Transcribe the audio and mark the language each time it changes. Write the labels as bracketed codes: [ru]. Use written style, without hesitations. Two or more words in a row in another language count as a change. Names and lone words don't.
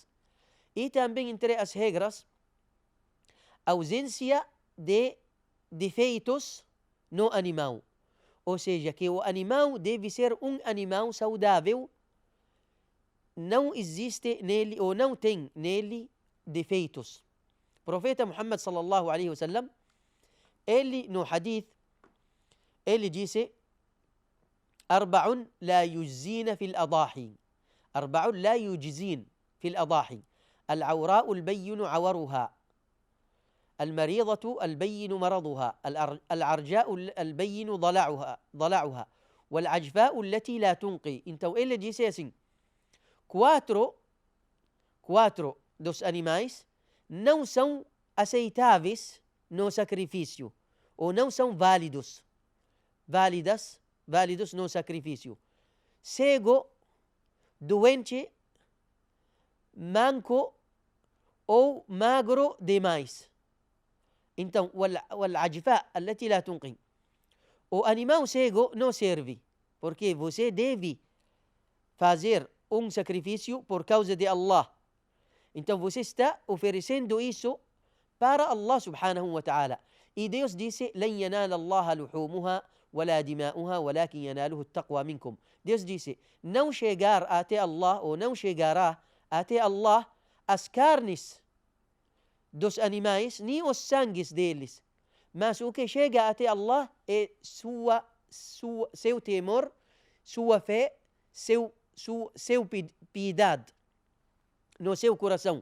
[pt] E também entre as regras, ausência de defeitos no animal. Ou seja, que o animal deve ser um animal saudável, não existe nele ou não tem nele defeitos. O profeta Muhammad [ar] صلى الله عليه وسلم, [pt] ele no hadith, ele disse: [ar] أربع لا يجزين في الأضاحي أربع لا يجزين في الأضاحي العوراء البين عورها المريضة البين مرضها العرجاء البين ضلعها والعجفاء التي لا تنقي. [pt] Então ele disse assim: quatro dos animais não são aceitáveis no sacrifício, ou não são válidos no sacrifício: cego, doente, manco ou magro demais. Então, [ar] والعجفاء التي لا تنقي. [pt] O animal cego não serve, porque você deve fazer um sacrifício por causa de Allah. Então você está oferecendo isso para Allah [ar] سبحانه وتعالى. [pt] E Deus disse: [ar] لن ينال الله لحومها ولا دماؤها ولكن يناله التقوى منكم. [pt] Deus disse: não chegar até Allah, ou não chegará até Allah as carnes dos animais, nem os sangues deles. Mas o que chega até Allah é seu temor, sua fé, seu piedade no seu coração.